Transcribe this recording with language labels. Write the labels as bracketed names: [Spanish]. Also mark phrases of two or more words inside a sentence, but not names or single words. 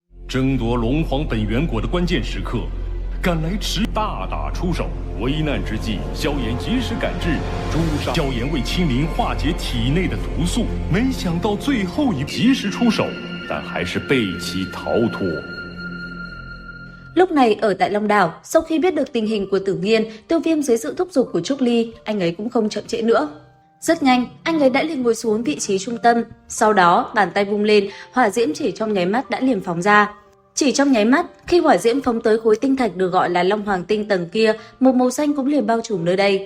[Chinese] 争夺龙皇本源果的关键时刻，赶来迟大打出手。危难之际，萧炎及时赶至，诛杀萧炎为青灵化解体内的毒素，没想到最後一及時出手，但还是被其逃脱。 [Vietnamese] Lúc này ở tại Long Đảo, sau khi biết được tình hình của Tử Nghiên, Tiêu Viêm dưới sự thúc giục của Trúc Ly, anh ấy cũng không chậm trễ nữa. Rất nhanh, anh ấy đã liền ngồi xuống vị trí trung tâm. Sau đó, bàn tay vung lên, hỏa diễm chỉ trong nháy mắt đã liền phóng ra. Chỉ trong nháy mắt, khi hỏa diễm phóng tới khối tinh thạch được gọi là Long Hoàng tinh tầng kia, một màu xanh cũng liền bao trùm nơi đây.